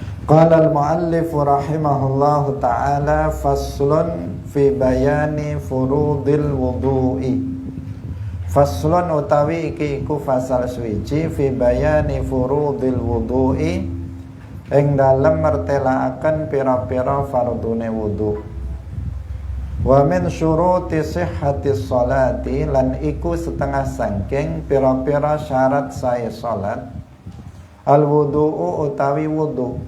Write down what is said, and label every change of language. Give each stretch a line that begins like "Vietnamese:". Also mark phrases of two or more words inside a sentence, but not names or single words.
Arabic: قال المؤلف رحمه الله تعالى فصل في بيان فروض الوضوء.
Javanese: Faslun utawi iki iku fasal suwiji
Arabic: في بيان فروض الوضوء
Javanese: ing dalem mertelaaken pira-pira fardune wudu.
Arabic: ومن شروط صحة الصلاة
Javanese: lan iku setengah sangking pira-pira syarat sae salat
Arabic: الوضوء
Javanese: utawi wudu.